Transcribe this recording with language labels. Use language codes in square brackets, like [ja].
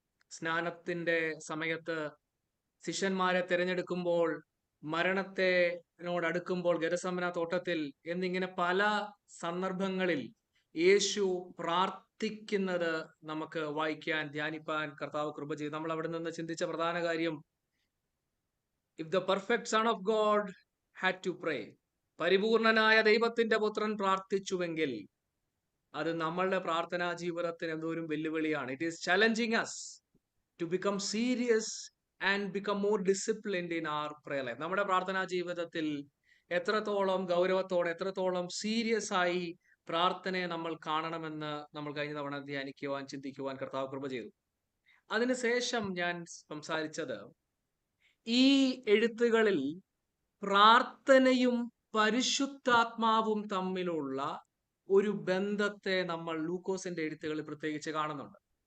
[ml] സ്നാനത്തിന്റെ സമയത്ത് ശിഷ്യന്മാരെ തിരഞ്ഞെടുക്കുമ്പോൾ, മരണത്തിനോടടുക്കുമ്പോൾ ഗെരസമന തോട്ടത്തിൽ എന്നിങ്ങനെ പല സന്ദർഭങ്ങളിൽ യേശു പ്രാർത്ഥിക്കുന്നത് നമുക്ക് വായിക്കാൻ, ധ്യാനിപ്പാൻ കർത്താവ് കൃപ ചെയ്തു. നമ്മൾ അവിടെ നിന്ന് ചിന്തിച്ച പ്രധാന കാര്യം, [en] if the perfect son of God had to pray, [ml] പരിപൂർണനായ ദൈവത്തിന്റെ പുത്രൻ പ്രാർത്ഥിച്ചുവെങ്കിൽ അത് നമ്മളുടെ പ്രാർത്ഥനാ ജീവിതത്തിന് എന്തോരം വെല്ലുവിളിയാണ്. [en] It is challenging as to become serious and become more disciplined in our prayer life. [ml] നമ്മുടെ പ്രാർത്ഥനാ ജീവിതത്തിൽ എത്രത്തോളം ഗൗരവത്തോടെ, എത്രത്തോളം സീരിയസ് ആയി പ്രാർത്ഥനയെ നമ്മൾ കാണണമെന്ന് നമ്മൾ കഴിഞ്ഞ തവണ ധ്യാനിക്കുവാൻ, ചിന്തിക്കുവാൻ കർത്താവ് കൃപ ചെയ്തു. അതിനുശേഷം ഞാൻ സംസാരിച്ചത്, ഈ എഴുത്തുകളിൽ പ്രാർത്ഥനയും പരിശുദ്ധാത്മാവും തമ്മിലുള്ള ഒരു ബന്ധത്തെ നമ്മൾ ലൂക്കോസിന്റെ എഴുത്തുകളിൽ പ്രത്യേകിച്ച് കാണുന്നുണ്ട്.